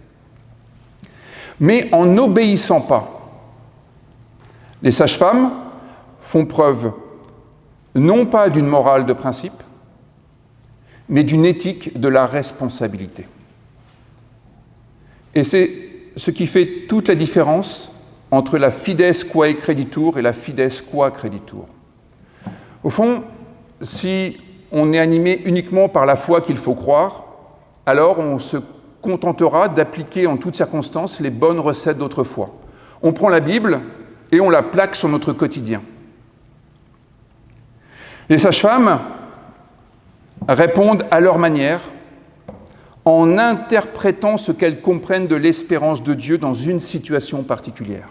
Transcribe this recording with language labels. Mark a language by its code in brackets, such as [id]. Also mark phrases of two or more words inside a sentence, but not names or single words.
[fr] Mais en n'obéissant pas, les sages-femmes font preuve non pas d'une morale de principe, mais d'une éthique de la responsabilité. Et c'est ce qui fait toute la différence entre la [la] fides quae creditur [fr] et la [la] fides qua creditur. [fr] Au fond, si on est animé uniquement par la foi qu'il faut croire, alors on se contentera d'appliquer en toutes circonstances les bonnes recettes d'autrefois. On prend la Bible et on la plaque sur notre quotidien. Les sages-femmes répondent à leur manière en interprétant ce qu'elles comprennent de l'espérance de Dieu dans une situation particulière.